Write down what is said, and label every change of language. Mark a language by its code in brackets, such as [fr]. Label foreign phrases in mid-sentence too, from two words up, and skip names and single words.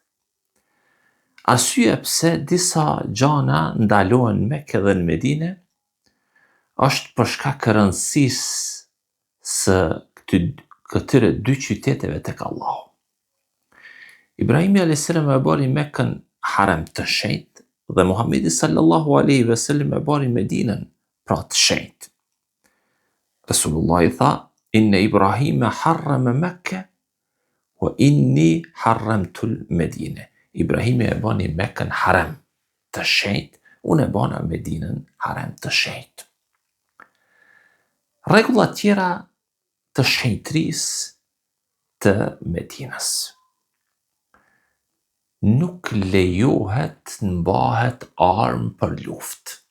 [sq] Arsye pse disa gjana ndalohen në Mekë dhe në Medinë është për shkak të rëndësisë së këtyre dy qyteteve tek Allahu. Ibrahimi a.s. e bari Mekën harem të shenjtë dhe Muhamedi [ar] صلى الله عليه وسلم [sq] e bari Medinën pra të shenjtë. Resulullah i tha: [ar] "إن إبراهيم حرم مكة وإني حرمت المدينة." [sq] Ibrahimi e bani Mekën harem të shenjtë, unë e bana Medinën harem të shenjtë. Rregulla tjera të shenjtërisë të Medinës. Nuk lejohet mbahet armë për luftë.